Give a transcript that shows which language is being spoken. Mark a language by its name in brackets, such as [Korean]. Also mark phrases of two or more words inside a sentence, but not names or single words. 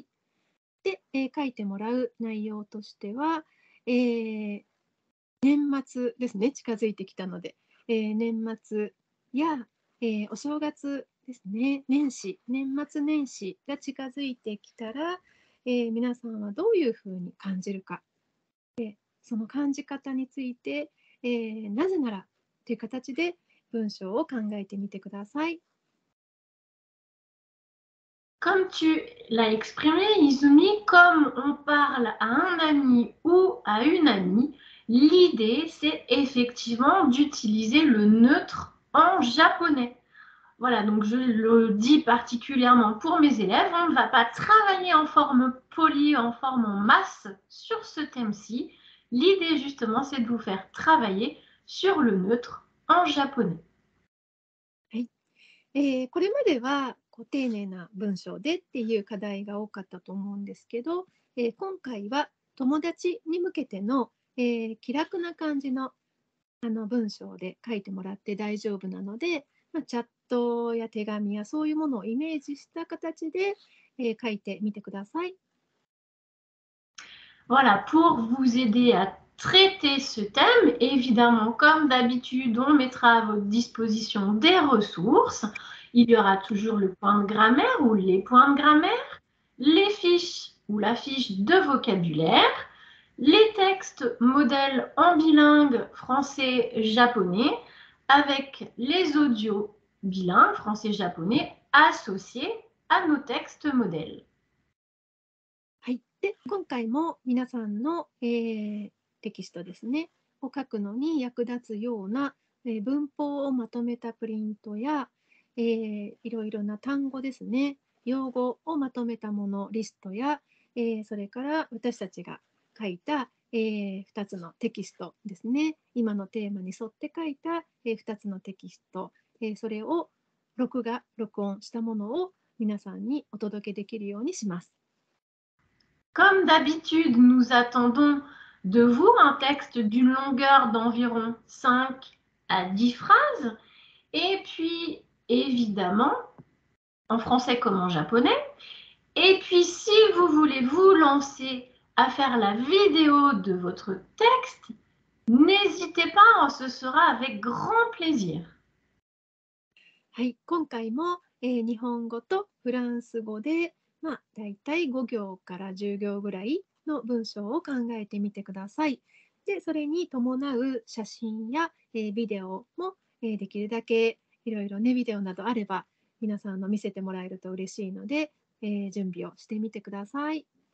[Japanese] で、書いてもらう内容としては、年末ですね、近づいてきたので、年末や、お正月ですね、年末年始が近づいてきたら、皆さんはどういうふうに感じるか、その感じ方について、なぜならという形で文章を考えてみてください。 [French] Comme tu l'as exprimé, Izumi, comme on parle à un ami ou à une amie, l'idée, c'est effectivement d'utiliser le neutre en japonais. Voilà, donc je le dis particulièrement pour mes élèves, on ne va pas travailler en forme polie, en forme en masse sur ce thème-ci. L'idée, justement, c'est de vous faire travailler sur le neutre en japonais. [Japanese] これまでは丁寧な文章でっていう課題が多かったと思うんですけど、今回は友達に向けての、気楽な感じの文章で書いてもらって大丈夫なので、チャットや手紙やそういうものをイメージした形で、書いてみてください。 [French] Voilà, pour vous aider à traiter ce thème, évidemment, comme d'habitude, on mettra à votre disposition des ressources. Il y aura toujours le point de grammaire ou les points de grammaire, les fiches ou la fiche de vocabulaire, les textes modèles en bilingue français-japonais avec les audios bilingues français-japonais associés à nos textes modèles. [Japanese] はい、で今回も皆さんの、テキストですねを書くのに役立つような、文法をまとめたプリントや、いろいろな単語ですね、用語をまとめたものリストや、それから私たちが書いた、2つのテキストですね、今のテーマに沿って書いた、2つのテキスト、それを録音したものを皆さんにお届けできるようにします。 [French] Comme d'habitude, nous attendons de vous un texte d'une longueur d'environ 5 à 10 phrases. Et puis, évidemment, en français comme en japonais. Et puis, si vous voulez vous lancer à faire la vidéo de votre texte, n'hésitez pas, ce sera avec grand plaisir. [Japanese] はい、今回も、日本語とフランス語で、だいたい5行から10行ぐらいの文章を考えてみてください。で、それに伴う写真や、ビデオも、できるだけいろいろね、ビデオなどあれば皆さんの見せてもらえると嬉しいので、準備をしてみてください。